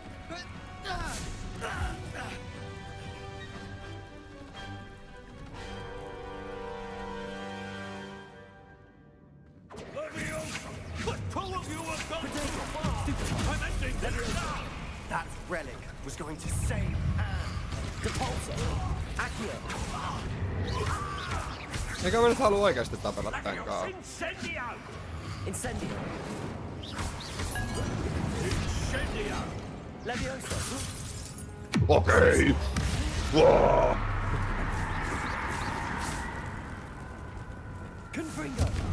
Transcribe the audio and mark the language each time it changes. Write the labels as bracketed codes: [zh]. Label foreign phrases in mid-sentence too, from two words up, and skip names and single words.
[en] What two of you have gone too far! I'm ending this now! That relic was going to save Anne. Depulso, Accio. [fi] Eikä mä nyt halua oikeesti tapella tän kaa. Incendio! Incendio. Incendio! Levioso. Okei! Wow. Confringo.